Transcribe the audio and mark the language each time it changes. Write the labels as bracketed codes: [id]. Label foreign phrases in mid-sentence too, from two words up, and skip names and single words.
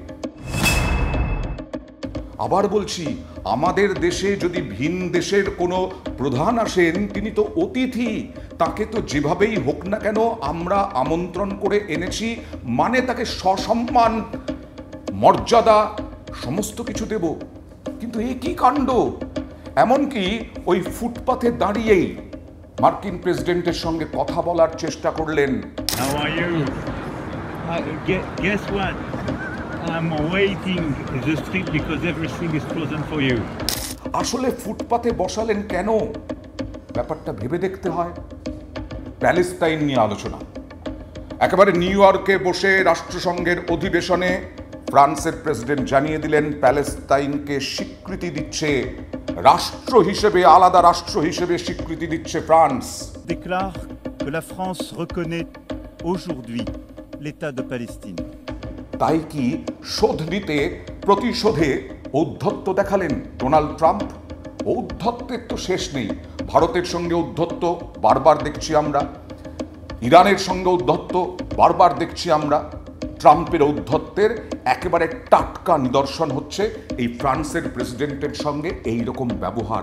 [bn] আবার বলছি, আমাদের দেশে যদি ভিন দেশের কোনো প্রধান আসেন, তিনি তো অতিথি, তাকে তো যেভাবেই হোক না কেন আমরা আমন্ত্রণ করে এনেছি, মানে তাকে সসম্মান মর্যাদা সমস্ত কিছু দেব। কিন্তু এ কি কাণ্ড! এমনকি ওই ফুটপাথে দাঁড়িয়েই মার্কিন প্রেসিডেন্টের সঙ্গে কথা বলার চেষ্টা করলেন। [en] How are you? Guess what? I'm waiting in the street because everything is frozen for you. [bn] আসলে ফুটপাথে বসালেন কেন? ব্যাপারটা ভেবে দেখতে হয়। প্যালেস্তাইন নিয়ে আলোচনা। একেবারে নিউ ইয়র্কে বসে রাষ্ট্রসংঘের অধিবেশনে ফ্রান্সের প্রেসিডেন্ট জানিয়ে দিলেন প্যালেস্তাইনকে স্বীকৃতি দিচ্ছে রাষ্ট্র হিসেবে, আলাদা রাষ্ট্র হিসেবে স্বীকৃতি দিচ্ছে ফ্রান্স। [fr] Déclare que la France reconnaît aujourd'hui l'État de Palestine. [bn] তাই কি শোধ নিতে প্রতিশোধে ঔদ্ধত্য দেখালেন ডোনাল্ড ট্রাম্প? ঔদ্ধত্যের তো শেষ নেই। ভারতের সঙ্গে ঔদ্ধত্য বারবার দেখছি আমরা, ইরানের সঙ্গে ঔদ্ধত্য বারবার দেখছি আমরা। ট্রাম্পের ঔদ্ধত্যের একেবারে টাটকা নিদর্শন হচ্ছে এই ফ্রান্সের প্রেসিডেন্টের সঙ্গে এই রকম ব্যবহার।